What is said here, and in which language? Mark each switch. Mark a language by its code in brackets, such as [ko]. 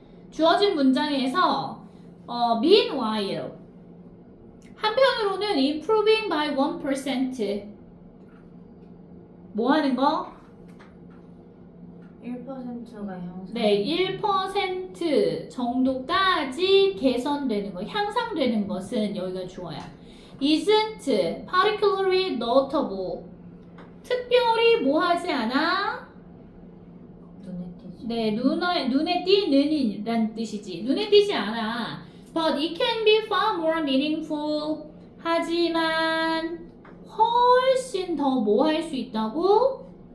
[ko] 주어진 문장에서 meanwhile, 한편으로는 [en] improving by 1%, [ko] 뭐 하는 거? 1%가 형성. 네, 1% 정도까지 개선되는 거, 향상되는 것은 여기가 주어야. [en] isn't particularly notable. [ko] 특별히 뭐 하지 않아? 눈에 띄지. 네, 눈에 띄는 이란 뜻이지. 눈에 띄지 않아. [en] But it can be far more meaningful. [ko] 하지만 훨씬 더 뭐 할 수 있다고?